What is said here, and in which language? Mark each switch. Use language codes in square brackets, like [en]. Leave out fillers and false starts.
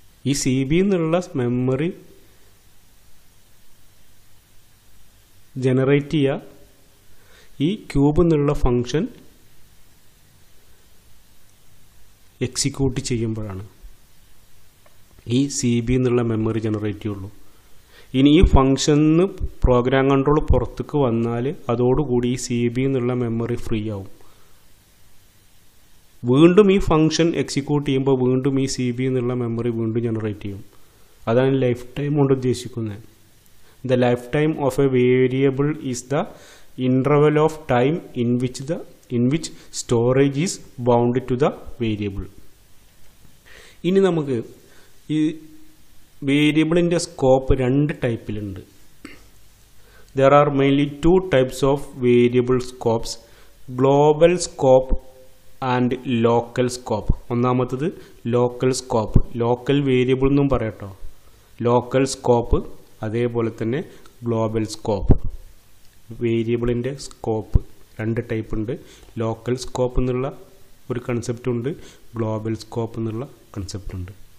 [ml] ഈ C B എന്നുള്ള memory generate ചെയ്യുക ഈ ക്യൂബ് എന്നുള്ള ഫംഗ്ഷൻ എക്സിക്യൂട്ട് ചെയ്യുമ്പോഴാണ് ഈ സി ബി എന്നുള്ള മെമ്മറി ജനറേറ്റ് ചെയ്യുള്ളൂ. ഇനി ഈ ഫംഗ്ഷന് പ്രോഗ്രാം കൺട്രോൾ പുറത്തേക്ക് വന്നാൽ അതോടുകൂടി ഈ സി ബി എന്നുള്ള മെമ്മറി ഫ്രീ ആവും. വീണ്ടും ഈ ഫംഗ്ഷൻ എക്സിക്യൂട്ട് ചെയ്യുമ്പോൾ വീണ്ടും ഈ സി ബി എന്നുള്ള മെമ്മറി വീണ്ടും ജനറേറ്റ് ചെയ്യും. അതാണ് ലൈഫ് ടൈം കൊണ്ട് ഉദ്ദേശിക്കുന്നത്. [en] The life time of a variable is the interval of time in which storage is bounded to the variable. [ml] ഇനി നമുക്ക് ഈ വേരിയബിളിൻ്റെ സ്കോപ്പ് രണ്ട് ടൈപ്പിലുണ്ട്. [en] There are mainly two types of variable scopes, global scope and local scope. [ml] ഒന്നാമത്തത് local scope, local variable എന്നും പറയട്ടോ, local scope, അതേപോലെ തന്നെ global scope. വേരിയബിളിൻ്റെ scope രണ്ട് ടൈപ്പ് ഉണ്ട്. ലോക്കൽ സ്കോപ്പ് എന്നുള്ള ഒരു കൺസെപ്റ്റ് ഉണ്ട്, ഗ്ലോബൽ സ്കോപ്പ് എന്നുള്ള കൺസെപ്റ്റ് ഉണ്ട്.